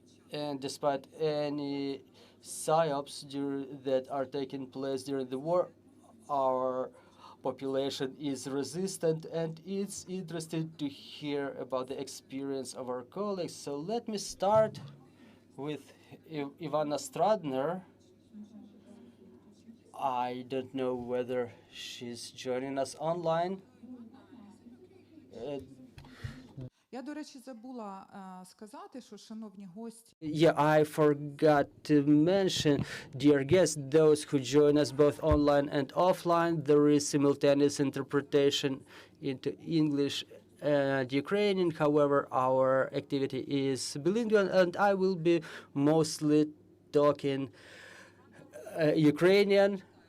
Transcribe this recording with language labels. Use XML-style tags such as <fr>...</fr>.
<en>And despite any psyops that are taking place during the war, our population is resistant, and it's interesting to hear about the experience of our colleagues. So let me start with Ivana Stradner. I don't know whether she's joining us online.</en> <uk>Я, до речі, забула сказати, що, шановні гості...</uk> <en>Yeah, I forgot to mention, dear guests, those who join us both online and offline, there is simultaneous interpretation into English and Ukrainian. However, our activity is bilingual, and I will be mostly talking Ukrainian.</en>